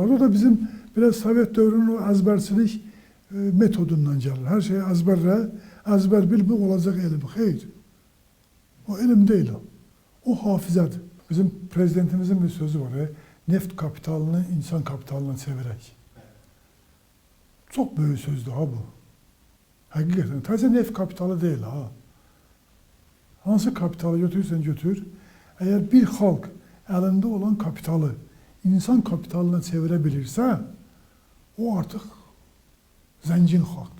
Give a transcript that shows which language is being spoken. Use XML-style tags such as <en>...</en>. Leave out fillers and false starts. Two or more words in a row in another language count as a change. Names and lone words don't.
<az>O da bizim biraz Sovet dövrünün o əzbərçilik metodundan gəlir. Hər şeyi əzbərlə, əzbər bil, bu olacaq elm. Xeyr. O elm deyil o. O hafizədir. Bizim prezidentimizin bir sözü var. Neft kapitalını insan kapitalına çevirək.</az> <tr>Çok büyük sözdür ha bu. Hakikaten. Sadece neft kapitalı değil ha.</tr> <az>Hansı kapitalı götürürsen götür.</az> <tr>Eğer bir halk elinde olan kapitalı insan kapitalına çevirebilirse o artık zengin halktır.</tr>